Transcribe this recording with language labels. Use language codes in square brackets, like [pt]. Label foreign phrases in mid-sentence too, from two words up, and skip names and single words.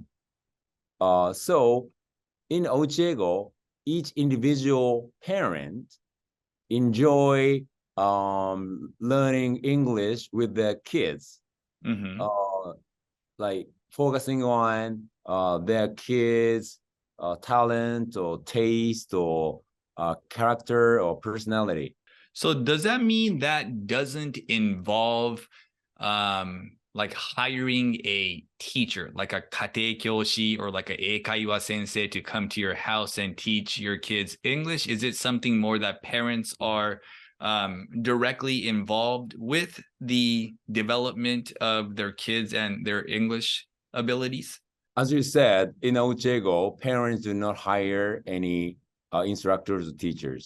[en] So in Ochiego, each individual parent enjoy learning English with their kids, like focusing on their kids' talent or taste or character or personality. So does that mean that doesn't involve like hiring a teacher, like a 家庭教師 or like a [ja] 英会話先生 [en] to come to your house and teach your kids English? Is it something more that parents are directly involved with the development of their kids and their English abilities? As you said, in Ochego, parents do not hire any instructors or teachers.